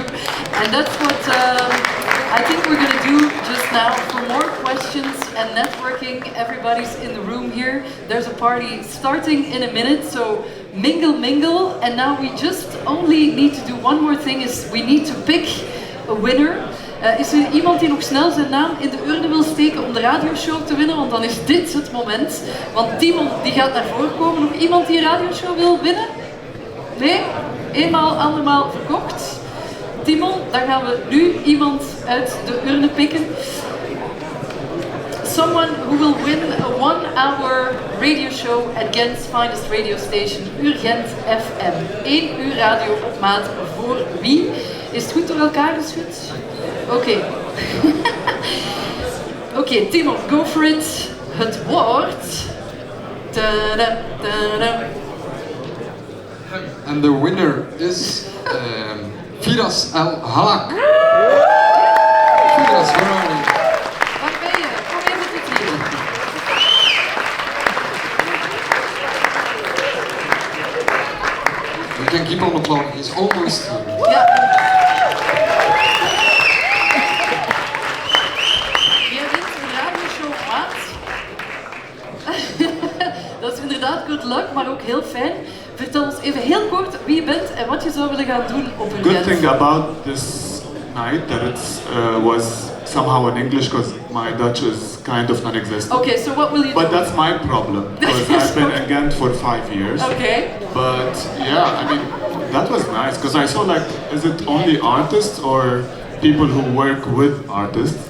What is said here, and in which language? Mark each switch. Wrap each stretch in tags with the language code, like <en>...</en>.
<en>And that's what I think we're going to do just now. For more questions and networking, everybody's in the room here. There's a party starting in a minute, so mingle. And now we just only need to do one more thing, is we need to pick a winner.</en> <nl>Is er iemand die nog snel zijn naam in de urne wil steken om de radioshow te winnen? Want dan is dit het moment. Want Timon die gaat naar voren komen. Nog iemand die een radioshow wil winnen? Nee? Eenmaal, andermaal verkocht. Timon, dan gaan we nu iemand uit de urne pikken.</nl> <en>Someone who will win a 1-hour radio show at Gent's finest radio station, Gent FM.</en> <nl>1 uur radio op maat voor wie? Is het goed door elkaar geschud? Oké. Oké, Timon,</nl> <en>go for it.</en> <nl>Het woord. Tada, tada.</nl> <en>And the winner is Firas El Halak. Firas, where are you?</en> <nl>Waar ben je? Kom even tot hier.</nl> <en>We can keep on applauding, he's almost here.</en> <nl>Ja. Jij wint een radioshow maat. Dat is inderdaad good luck, maar ook heel fijn. Vertel ons even heel kort wie je bent en wat je zou willen gaan doen op een</nl> <en>Good thing about this night that it was somehow in English, because my Dutch is kind of non-existent. Okay, so what will you do? But that's my problem, because I've been in Gent for 5 years. Okay. But yeah, I mean, that was nice, because I saw like, is it only artists or people who work with artists?</en>